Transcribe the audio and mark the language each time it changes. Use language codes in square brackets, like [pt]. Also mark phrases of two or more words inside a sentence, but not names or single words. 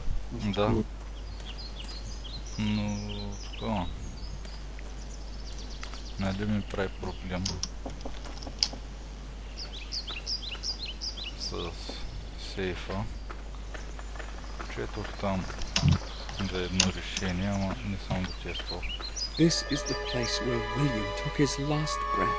[bg] Да. Но... Такова. Нали ми прави проблем. С сейфа. Четох там за едно решение, ама не съм го тествал. [en] This is the place where William took his last breath.